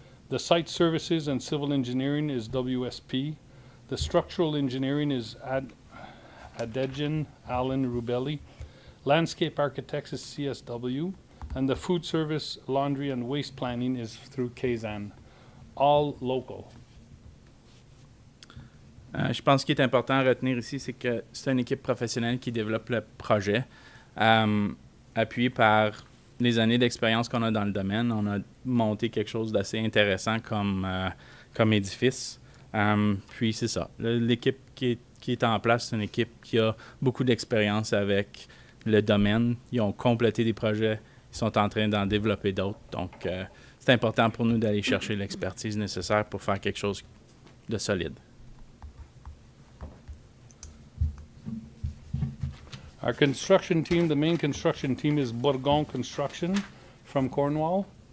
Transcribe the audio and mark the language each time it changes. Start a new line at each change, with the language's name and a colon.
English: The site services and civil engineering is WSP. The structural engineering is Adegian, Allen, Rubelli. Landscape architects is CSW. And the food service, laundry, and waste planning is through Kazan, all local.
French: Je pense qu'il est important à retenir ici, c'est que c'est une équipe professionnelle qui développe le projet, appuyée par les années d'expérience qu'on a dans le domaine. On a monté quelque chose d'assez intéressant comme édifice. Puis c'est ça. L'équipe qui est en place, c'est une équipe qui a beaucoup d'expérience avec le domaine. Ils ont complété des projets. Ils sont en train d'en développer d'autres. Donc, c'est important pour nous d'aller chercher l'expertise nécessaire pour faire quelque chose de solide.
English: Our construction team, the main construction team is Bourgon Construction from Cornwall.